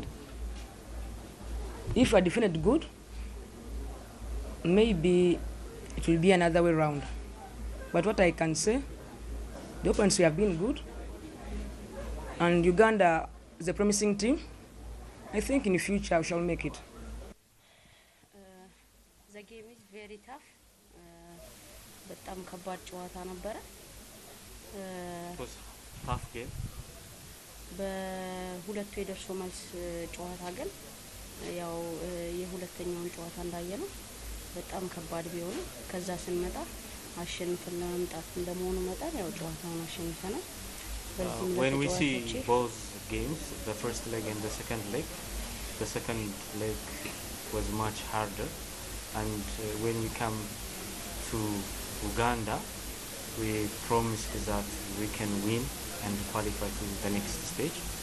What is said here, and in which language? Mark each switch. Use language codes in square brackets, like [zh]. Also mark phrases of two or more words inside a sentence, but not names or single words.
[en] If I defended good, maybe it will be another way round. But what I can say, the opponents have been good, and Uganda is a promising team. I think in the future we shall make it. The game is very tough. [am] በጣም ከባድ ጨዋታ ነበረ። [en] tough game. በሁለቱ የደርሶ መልስ ጨዋታ ግን ያው የሁለተኛውን ጨዋታ እንዳየነው በጣም ከባድ ቢሆንም ከዛ ስንመጣ አሸንፈን ለመምጣት እንደመሆኑ መጣን ያው ጨዋታውን አሸንፈናል። When we see both games, the first leg and the second leg was much harder, and when we come to Uganda, we promised that we can win and qualify to the next stage.